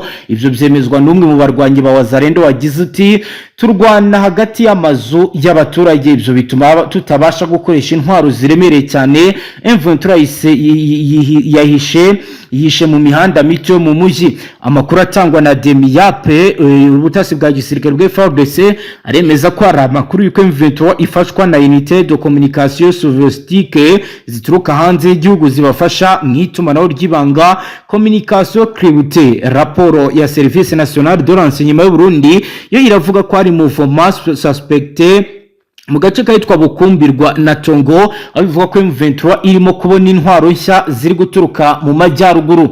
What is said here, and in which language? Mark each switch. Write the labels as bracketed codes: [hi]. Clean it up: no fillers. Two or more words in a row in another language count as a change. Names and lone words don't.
[rn] Ivyo byemezwa n'umwe mu barwanyi ba Wazalendo wagize uti turwana hagati y'amazu y'abaturage, ibyo bituma tutabasha gukoresha intwaro ziremereye cyane. [rw] M23 yahishe mu mihanda mito mu mujyi. Amakuru atangwa na Demiyape ubutasi bwa gisirikare bwa FARDC aremeza ko ari amakuru y'uko M23 ifashwa na [fr] unité de communication soviétique [rw] zituruka hanze y'igihugu zibafasha mu itumanaho ry'ibanga [fr] communication cryptée. [rw] Raporo ya Service National de Renseignement y'u Burundi yo iravuga ko ari [fr] mouvement suspecté [rw] mu gace kahitwa Bukumbirwa na Tongo, abivuga ko M23 irimo kubona intwaro nshya ziri guturuka mu majyaruguru.